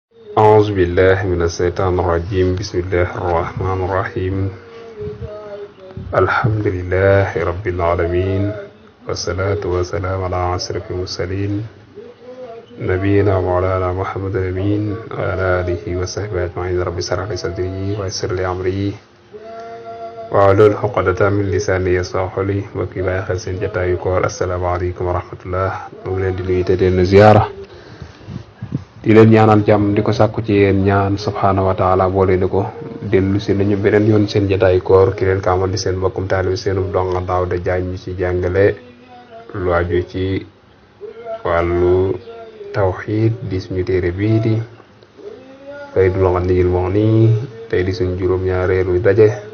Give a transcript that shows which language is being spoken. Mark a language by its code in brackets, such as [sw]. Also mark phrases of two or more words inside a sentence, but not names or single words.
[ar] أعوذ بالله من الشيطان الرجيم بسم الله الرحمن الرحيم الحمد لله رب العالمين والصلاة والسلام على أشرف المرسلين نبينا مولانا محمد الأمين وعلى آله وصحبه أجمعين رب اشرح لي صدري ويسر لي أمري واحلل عقدة من لساني يفقهوا قولي [wo] mbokk yi bàyyi xel seen jotaayu koor [ar] السلام عليكم ورحمة الله [wo] ñu ngi leen di nuyu te di leen ziyaara di leen ñaanal jàmm di ko sàkku ci yéen ñaan [ar] سبحانه وتعالى [wo] boole ni ko dellu si nañu beneen yoon seen jotaayu koor ki leen kaamal di seen mbokkum taalibe seenu donga Daawda Jaañ ñu ci jàngale lu aju ci wàllu tawxiid di suñu téere bii di Faydul Ganiyyil Mughni tey di suñu juróom-ñaareelu daje